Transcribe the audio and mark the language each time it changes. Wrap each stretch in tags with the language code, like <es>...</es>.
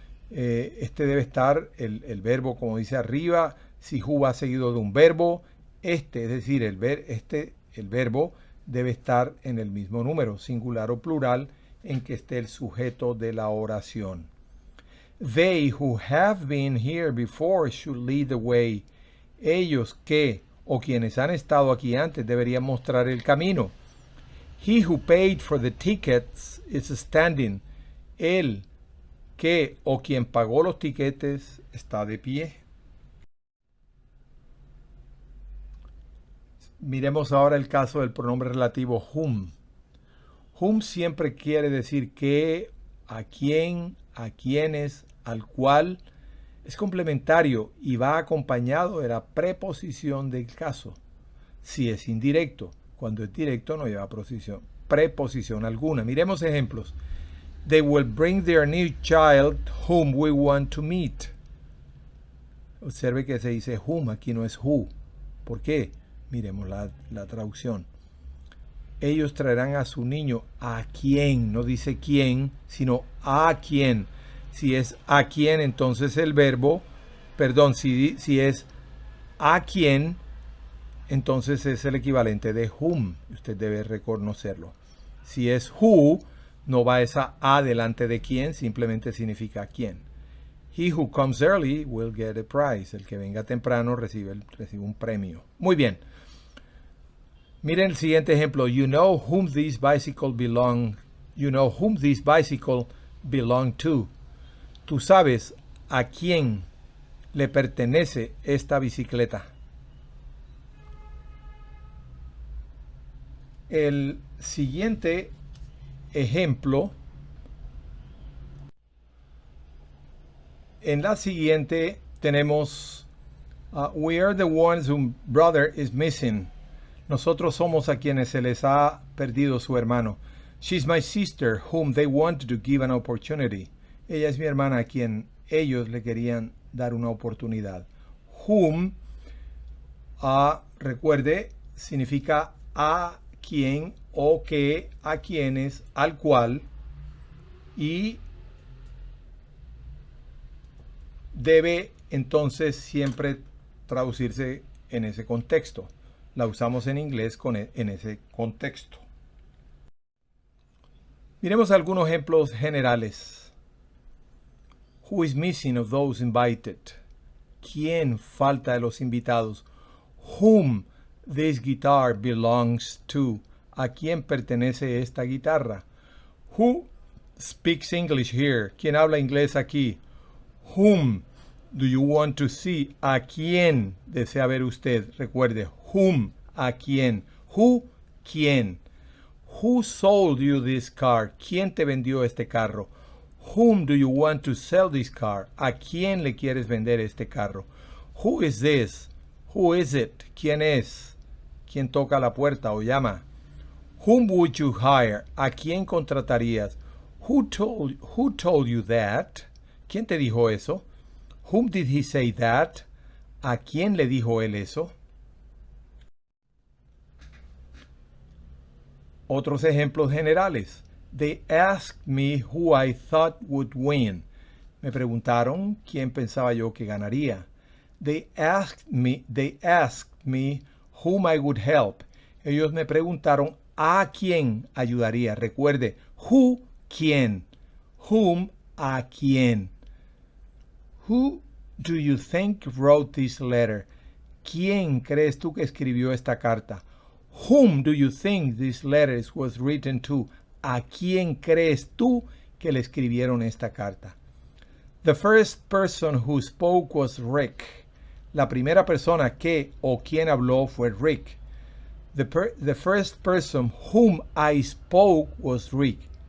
<es>Este debe estar, el verbo, como dice arriba, si who va seguido de un verbo, es decir, el verbo debe estar en el mismo número, singular o plural, en que esté el sujeto de la oración.</es> <en>They who have been here before should lead the way.</en> <es>Ellos que o quienes han estado aquí antes deberían mostrar el camino.</es> <en>He who paid for the tickets is standing.</en> <es>Él que o quien pagó los tiquetes está de pie. Miremos ahora el caso del pronombre relativo whom. Whom siempre quiere decir que, a quién, a quienes, al cual. Es complementario y va acompañado de la preposición del caso. Si es indirecto, cuando es directo no lleva preposición alguna. Miremos ejemplos.</es> <en>They will bring their new child whom we want to meet.</en> <es>Observe que se dice whom, aquí no es who. ¿Por qué? Miremos la traducción. Ellos traerán a su niño a quién, no dice quién, sino a quién. Si es a quién, entonces el verbo, si es a quién, entonces es el equivalente de whom. Usted debe reconocerlo. Si es who, no va esa a delante de quién, simplemente significa quién.</es> <en>He who comes early will get a prize.</en> <es>El que venga temprano recibe un premio. Muy bien. Miren el siguiente ejemplo.</es> <en>You know whom this bicycle belong to.</en> <es>Tú sabes a quién le pertenece esta bicicleta. El siguiente ejemplo, en la siguiente tenemos</es> <en>we are the ones whose brother is missing.</en> <es>Nosotros somos a quienes se les ha perdido su hermano.</es> <en>She's my sister whom they wanted to give an opportunity.</en> <es>Ella es mi hermana a quien ellos le querían dar una oportunidad. Whom recuerde, significa a quién o qué, a quienes, al cual, y debe entonces siempre traducirse en ese contexto. La usamos en inglés en ese contexto. Miremos algunos ejemplos generales.</es> <en>Who is missing of those invited?</en> <es>¿Quién falta de los invitados?</es> <en>Whom this guitar belongs to?</en> <es>¿A quién pertenece esta guitarra?</es> <en>Who speaks English here?</en> <es>¿Quién habla inglés aquí?</es> <en>Whom do you want to see?</en> <es>¿A quién desea ver usted? Recuerde, whom, ¿a quién? Who, ¿quién?</es> <en>Who sold you this car?</en> <es>¿Quién te vendió este carro?</es> <en>Whom do you want to sell this car?</en> <es>¿A quién le quieres vender este carro?</es> <en>Who is this? Who is it?</en> <es>¿Quién es? ¿Quién toca la puerta o llama?</es> <en>Whom would you hire?</en> <es>¿A quién contratarías?</es> <en>Who told you that?</en> <es>¿Quién te dijo eso?</es> <en>Whom did he say that?</en> <es>¿A quién le dijo él eso? Otros ejemplos generales.</es> <en>They asked me who I thought would win.</en> <es>Me preguntaron quién pensaba yo que ganaría. They asked me whom I would help. Ellos me preguntaron a quién ayudaría. Recuerde, who, quién. Whom, a quién.</es> <en>Who do you think wrote this letter?</en> <es>¿Quién crees tú que escribió esta carta?</es> <en>Whom do you think this letter was written to?</en> <es>¿A quién crees tú que le escribieron esta carta?</es> <en>The first person who spoke was Rick.</en> <es>La primera persona que o quien habló fue Rick.</es> <en>The first person whom I spoke was Rick.</en>